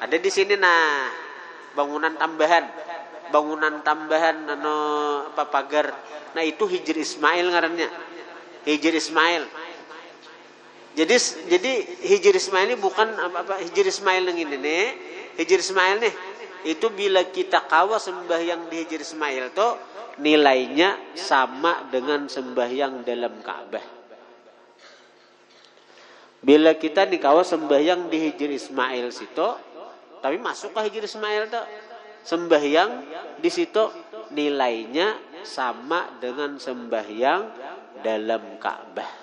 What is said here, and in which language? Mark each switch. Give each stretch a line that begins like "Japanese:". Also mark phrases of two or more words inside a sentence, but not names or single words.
Banjar: Ada di sini nah. Bangunan tambahan pagar. Nah, itu hijri Ismail ngarannya. Hijri Ismail. Jadi hijri Ismail ini bukan hijri Ismail yang ini nih. Hijri Ismail nih itu bila kita kawa sembahyang di hijri Ismail tuh nilainya sama dengan sembahyang dalam Ka'bah. Bila kita dikawa sembahyang di hijri Ismail situ, tapi masuk ke hijri Ismail tuh sembahyang di situ nilainya sama dengan sembahyang dalam Ka'bah.